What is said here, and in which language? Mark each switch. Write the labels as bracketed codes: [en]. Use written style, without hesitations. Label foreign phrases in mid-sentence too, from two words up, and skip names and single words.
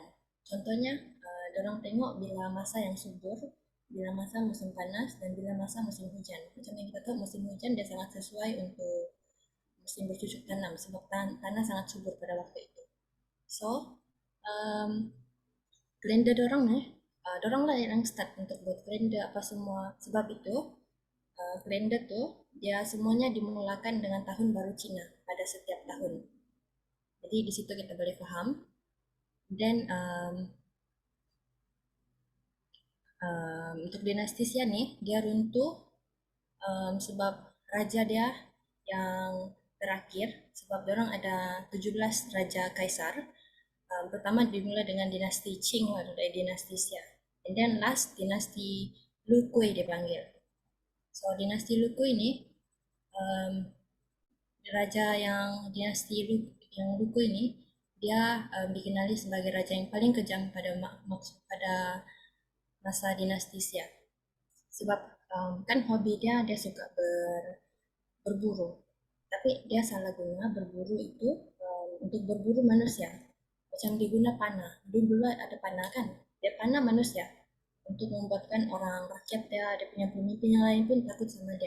[ms] Contohnya, dorang tengok bila masa yang subur, bila masa musim panas, dan bila masa musim hujan. Macam yang kita tahu musim hujan dia sangat sesuai untuk musim bercucuk tanam sebab tanah sangat subur pada waktu itu. So, um, kalender dorang nih, dorang lah yang start untuk buat kalender apa semua. Sebab itu, kalender tuh dia semuanya dimulakan dengan tahun baru Cina pada setiap tahun. Jadi di situ kita boleh paham. Dan untuk dinasti Xia nih, dia runtuh sebab raja dia yang terakhir, sebab orang ada 17 raja kaisar. Pertama dimulai dengan dinasti Qing atau dari dinasti Xia. [en] And then [ms] last dinasti Lu Kui dipanggil. So dinasti Lu Kui ini um, raja yang dinasti Lu Kui ini dia dikenali sebagai raja yang paling kejam pada masa dinasti Xia. Sebab kan hobi dia suka berburu. Tapi dia salah guna berburu itu untuk berburu manusia. Macam diguna panah. Dulu ada panah kan? Dia panah manusia untuk membuatkan orang rakyat dia punya pemimpin yang lain pun takut sama dia.